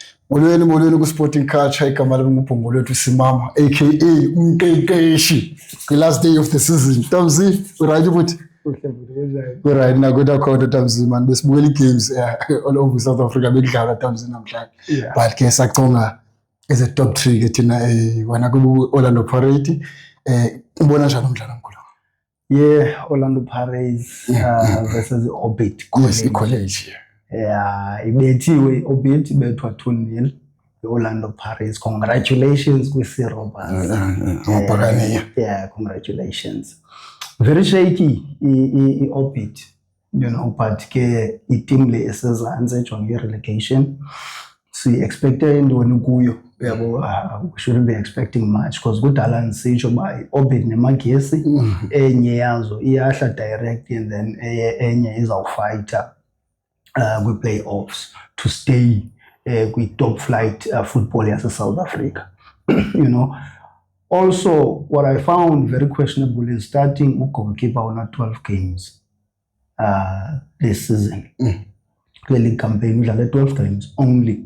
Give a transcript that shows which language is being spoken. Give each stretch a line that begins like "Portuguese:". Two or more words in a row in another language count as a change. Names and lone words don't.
Xhosa: Molweni ku-Sporting Culture, igama lami nguBhungulu wethu Simama aka umqeqeshi kwi-
English: last day of the season.
Xhosa: Tamzi, right ukuthi? Right, nakuthi akhona Tamzi man, besibukela i-games
English: all over
Xhosa: South Africa bekudlala Tamzi namhlanje. But ke saconga
English: as a top 3
Xhosa: ke thina wena ku-Orlando Pirates. Ubona njani umdlalo omkhulu?
English: Yeah, Orlando Pirates versus Orbit College.
Xhosa: Yeah, ibethiwe Orbit bethwa 2-0 Orlando Pirates.
English: Congratulations kwi-C Robbers. Yeah, congratulations. Very shaky
Xhosa: i-Orbit,
English: you know,
Xhosa: but ke i-team le esezantsi ejonge relegation.
English: So expected
Xhosa: ntoni kuyo? Yabo,
English: we shouldn't be expecting much because
Xhosa: kudala nisitsho uba i-Orbit nemagesi enye yazo iyahla
English: direct and then
Xhosa: enye izawufighta kwi-playoffs
English: to stay kwi-top flight football yase-South Africa. You know, also what I found very questionable is starting goalkeeper on 12 games this season. The league campaign udlale 12 games only.